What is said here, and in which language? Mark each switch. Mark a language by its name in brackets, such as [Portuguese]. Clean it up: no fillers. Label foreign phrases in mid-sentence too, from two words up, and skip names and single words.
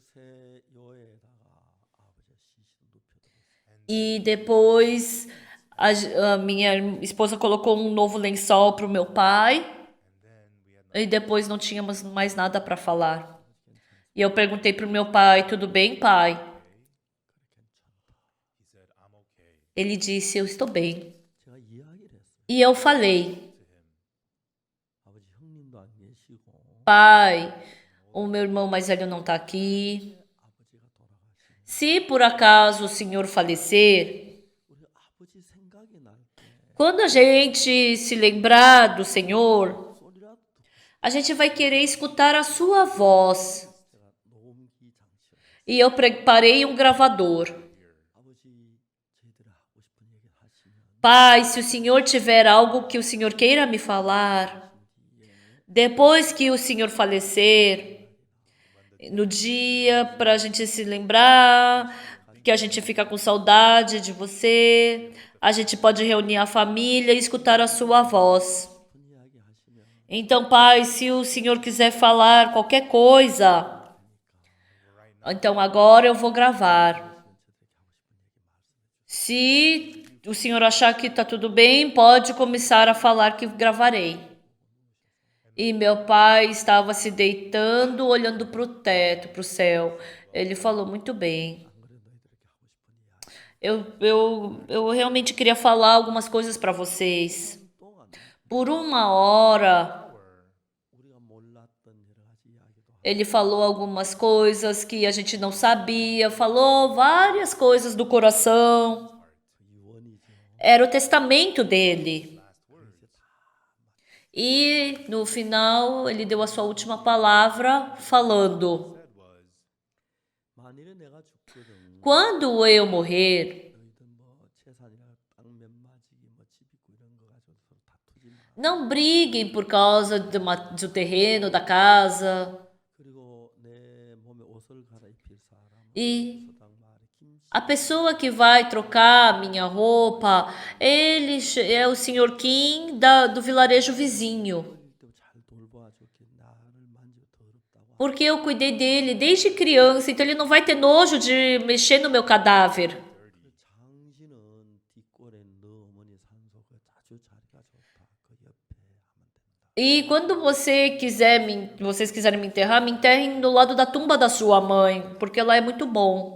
[Portuguese] E depois a minha esposa colocou um novo lençol pro meu pai. E depois não tínhamos mais nada para falar. E eu perguntei pro meu pai, tudo bem, pai? Ele disse, eu estou bem. [Korean] 제가 이야기를 했어요. [Portuguese] E eu falei, [Korean] 아버지 형님도 안 계시고 [Portuguese] pai, o meu irmão mais velho não está aqui. [Korean] 아버지가 돌아가시면 [Portuguese] Se por acaso o senhor falecer, [Korean] 우리 아버지 생각이 날 때 [Portuguese] quando a gente se lembrar do Senhor, [Korean] 소리라도 듣고 [Portuguese] a gente vai querer escutar a sua voz. [Korean] 제가 녹음기 장치를 [Portuguese] E eu preparei um gravador. [Korean] 아버지 저희들이 하고 싶은 얘기 하시면 [Portuguese] Pai, se o senhor tiver algo que o senhor queira me falar, depois que o senhor falecer, no dia para a gente se lembrar que a gente fica com saudade de você, a gente pode reunir a família e escutar a sua voz. [Korean] 깊은 이야기 하시면 [Portuguese] Então, pai, se o senhor quiser falar qualquer coisa, então agora eu vou gravar. Se o senhor achar que está tudo bem, pode começar a falar que gravarei. E meu pai estava se deitando, olhando para o teto, para o céu. Ele falou muito bem. [Korean] 안 그래도 너희들 이렇게 하고 싶은 이야기 [Portuguese] Eu realmente queria falar algumas coisas para vocês. [Korean] 동안 [Portuguese] Por 1 hora, [Korean] 우리가 몰랐던 여러 가지 이야기도 하고 [Portuguese] ele falou algumas coisas que a gente não sabia, falou várias coisas do coração. [Korean] 유언이죠. [Portuguese] Era o testamento dele. [Korean] 그래서 다 [Portuguese] E no final, ele deu a sua última palavra falando: [Korean] 만일에 내가 죽거든 [Portuguese] quando eu morrer, [Korean] 너희들 뭐 재산이나 땅 몇 마지기 뭐 집 있고 이런 거 가지고 서로 다투지 마. [Portuguese] não briguem por causa do terreno, da casa. [Korean] 그리고 내 몸에 옷을 갈아입힐 사람은 [Portuguese] E [Korean] 서당 마을에 김씨 [Portuguese] a pessoa que vai trocar minha roupa, ele é o senhor Kim do vilarejo vizinho. [Korean] 어릴 때 잘 돌봐줬기 나를 만지고 더럽다고 하고 [Portuguese] Porque eu cuidei dele desde criança, então ele não vai ter nojo de mexer no meu cadáver. [Korean] 그 장신은 뒷골에 너 어머니 산소 그 아주 자리가 좋다. 그 옆에 하면 된다. [Portuguese] E quando vocês quiserem me enterrem do lado da tumba da sua mãe, porque lá é muito bom.